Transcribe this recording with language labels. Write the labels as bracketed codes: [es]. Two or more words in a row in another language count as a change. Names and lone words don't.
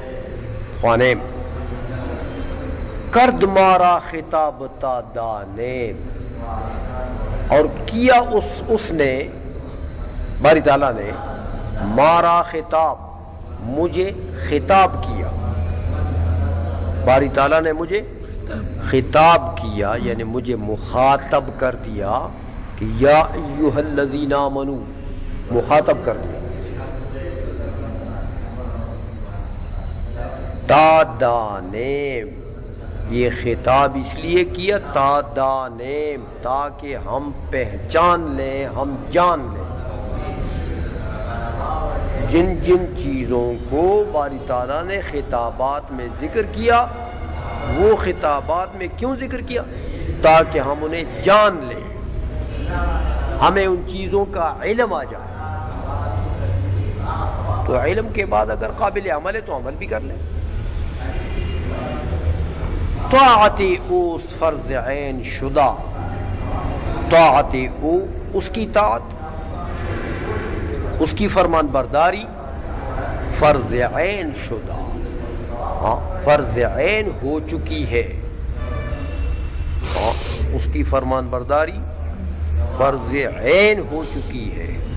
[fa] خوانے کرد مارا خطاب تا دانے، [ur] اور کیا اس نے باری تعالیٰ نے [fa] مارا خطاب، [ur] مجھے خطاب کیا. باری تعالیٰ نے مجھے خطاب کیا یعنی مجھے مخاطب کر دیا کہ [ar] یا ایھا الذین آمنو، [ur] مخاطب کر دیا. [fa] تا دانیم، [ur] یہ خطاب اس لیے کیا [fa] تا دانیم، [ur] تاکہ ہم پہچان لیں، ہم جان لیں. جن جن چیزوں کو باری تعالیٰ نے خطابات میں ذکر کیا، وہ خطابات میں کیوں ذکر کیا؟ تاکہ ہم انہیں جان لیں، ہمیں ان چیزوں کا علم آ جائے. تو علم کے بعد اگر قابل عمل ہے تو عمل بھی کر لیں. [fa] طاعتی او فرض عین شدہ، طاعتی او [ur] اس کی طاعت، اس کی فرمان برداری [fa] فرض عین شدہ، [ur] ہاں فرض عین ہو چکی ہے. ہاں اس کی فرمان برداری فرض عین ہو چکی ہے.